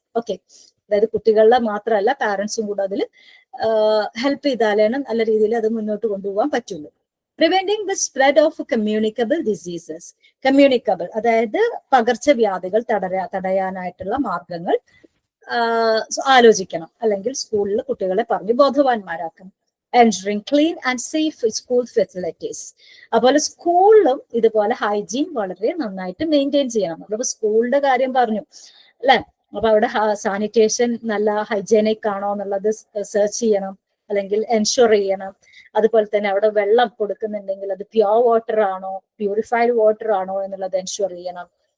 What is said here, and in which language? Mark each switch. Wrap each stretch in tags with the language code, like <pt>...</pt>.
<ml>Okay, അതായത് കുട്ടികളുടെ മാത്രമല്ല പാരന്റ്സും കൂടെ അതിൽ ഹെൽപ്പ് ചെയ്താലാണ് നല്ല രീതിയിൽ അത് മുന്നോട്ട് കൊണ്ടുപോകാൻ പറ്റുള്ളൂ.</ml> <en>Preventing the spread of communicable diseases.</en> <ml>Communicable അതായത് പകർച്ചവ്യാധികൾ തടയാനായിട്ടുള്ള മാർഗങ്ങൾ ആലോചിക്കണം, അല്ലെങ്കിൽ സ്കൂളിൽ കുട്ടികളെ പറഞ്ഞ് ബോധവാന്മാരാക്കണം.</ml> <en>ensuring clean and safe school facilities.</en> <ml>അതുപോലെ സ്കൂളിലും ഇതുപോലെ ഹൈജീൻ വളരെ നന്നായിട്ട് മെയിൻറ്റെയിൻ ചെയ്യണം. നമ്മളിപ്പോ സ്കൂളിന്റെ കാര്യം പറഞ്ഞു അല്ലെ, അപ്പൊ അവിടെ സാനിറ്റേഷൻ നല്ല ഹൈജീനിക് ആണോ എന്നുള്ളത് സെർച്ച് ചെയ്യണം, അല്ലെങ്കിൽ എൻഷുർ ചെയ്യണം. അതുപോലെ തന്നെ അവിടെ വെള്ളം കൊടുക്കുന്നുണ്ടെങ്കിൽ അത് പ്യുവർ വാട്ടർ ആണോ പ്യൂരിഫൈഡ് വാട്ടർ ആണോ എന്നുള്ളത് എൻഷുർ ചെയ്യണം.</ml>